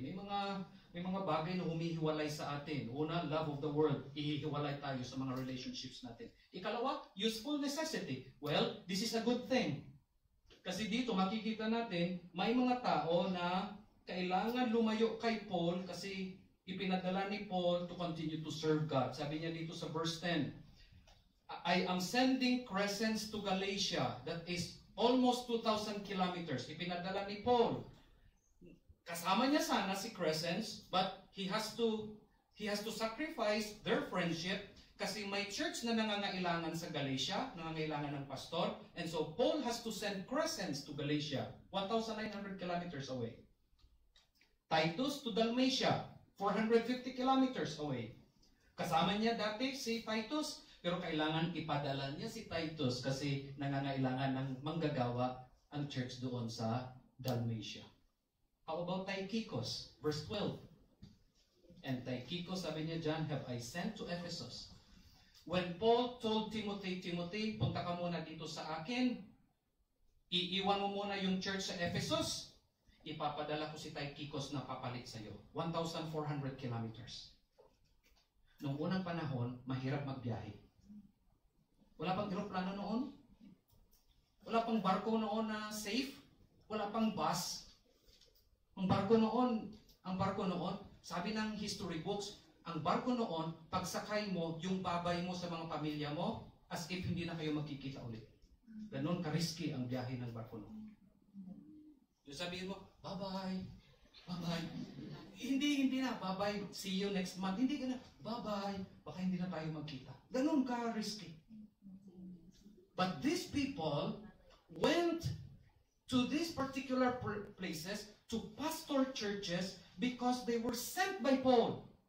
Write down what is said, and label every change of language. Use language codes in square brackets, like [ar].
[tl] May mga bagay na humihiwalay sa atin. Una, love of the world. Ihihiwalay tayo sa mga relationships natin. [en] Ikalawa, useful necessity. Well, this is a good thing. [tl] Kasi dito makikita natin, may mga tao na kailangan lumayo kay Paul kasi ipinadala ni Paul [en] to continue to serve God. [tl] Sabi niya dito sa verse 10, [en] I am sending Crescens to Galatia, that is almost 2,000 kilometers. [tl] Ipinadala ni Paul. Kasama niya sana si Crescens, [en] but he has to sacrifice their friendship [tl] kasi may church na nangangailangan sa Galatia, nangangailangan ng pastor, [en] and so Paul has to send Crescens to Galatia, 1,900 kilometers away. Titus to Dalmatia, 450 kilometers away. [tl] Kasama niya dati si Titus, pero kailangan ipadala niya si Titus kasi nangangailangan ng manggagawa ang church doon sa Dalmatia. [en] How about Tychicus? Verse 12. And Tychicus, [tl] sabi niya dyan, [en] have I sent to Ephesus. When Paul told Timothy, [tl] punta ka muna dito sa akin, iiwan mo muna yung church sa Ephesus, ipapadala ko si Tychicus na papalit sa iyo. 1,400 kilometers. Noong unang panahon, mahirap magbiyahe. Wala pang eroplano noon. Wala pang barko noon na safe. Wala pang bus. Ang barko noon, sabi ng history books, ang barko noon, pagsakay mo, yung babay mo sa mga pamilya mo, as if hindi na kayo magkikita ulit. Ganon ka-risky ang biyahe ng barko noon. Yung sabihin mo, bye-bye, bye-bye. Hindi na, bye-bye, [en] see you next month. [tl] Hindi ka na, bye-bye, baka hindi na tayo magkita. Ganon ka-risky. [en] But these people went to these particular places to pastor churches because they were sent by Paul.